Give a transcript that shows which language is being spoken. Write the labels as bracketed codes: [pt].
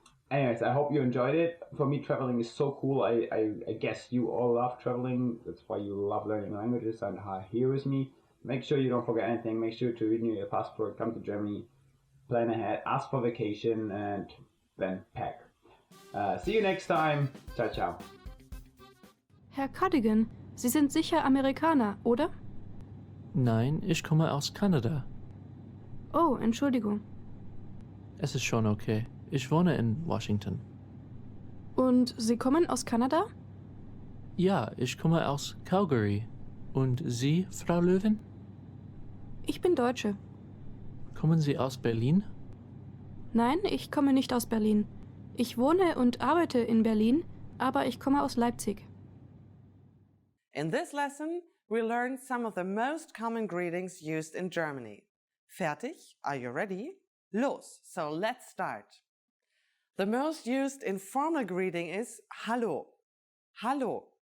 [en] Anyways, I hope you enjoyed it. For me, traveling is so cool. I guess you all love traveling. That's why you love learning languages and are here with me. Make sure you don't forget anything. Make sure to renew your passport, come to Germany, plan ahead, ask for vacation, and then pack. See you next time. Ciao, ciao. [de] Herr Cardigan, Sie sind sicher Amerikaner, oder? Nein, ich komme aus Kanada. Oh, Entschuldigung. Es ist schon okay. Ich wohne in Washington. Und Sie kommen aus Kanada? Ja, ich komme aus Calgary. Und Sie, Frau Löwen? Ich bin Deutsche. Kommen Sie aus Berlin? Nein, ich komme nicht aus Berlin. Ich wohne und arbeite in Berlin, aber ich komme aus Leipzig. [en] In this lesson, we learned some of the most common greetings used in Germany. [de] Fertig? [en] Are you ready? [de] Los! [en] So let's start. The most used informal greeting is Hallo. Hallo.